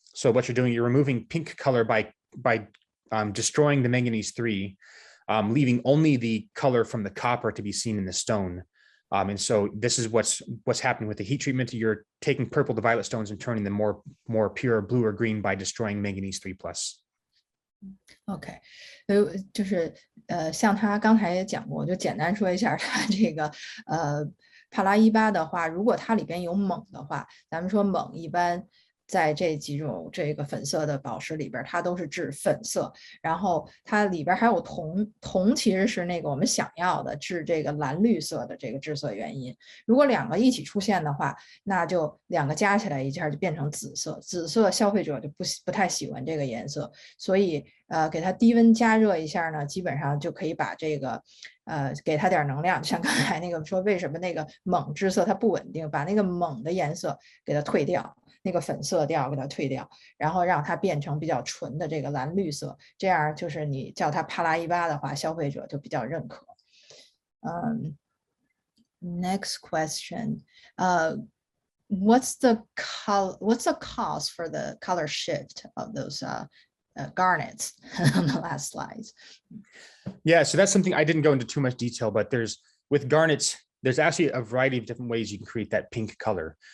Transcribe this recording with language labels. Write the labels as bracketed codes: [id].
[en] So what you're doing, you're removing pink color by destroying the manganese 3, leaving only the color from the copper to be seen in the stone. And so this is what's happening with the heat treatment. You're taking purple to violet stones and turning them more pure blue or green by destroying manganese 3 plus. [zh] OK， 就是像他刚才也讲过，我就简单说一下他这个帕拉伊巴的话，如果它里边有锰的话，咱们说锰一般在这几种这个粉色的宝石里边，它都是致粉色，然后它里边还有铜，铜其实是那个我们想要的致这个蓝绿色的这个致色原因。如果两个一起出现的话，那就两个加起来一下就变成紫色，紫色消费者就不太喜欢这个颜色，所以给它低温加热一下呢，基本上就可以把这个给它点能量，像刚才那个说为什么那个锰致色它不稳定，把那个锰的颜色给它退掉。那个粉色调给它退掉，然后让它变成比较纯的这个蓝绿色，这样就是你叫它帕拉伊巴的话，消费者就比较认可。 [en] Next question, what's the cause for the color shift of those garnets on the last slides? Yeah, so that's something I didn't go into too much detail, but with garnets, there's actually a variety of different ways you can create that pink color.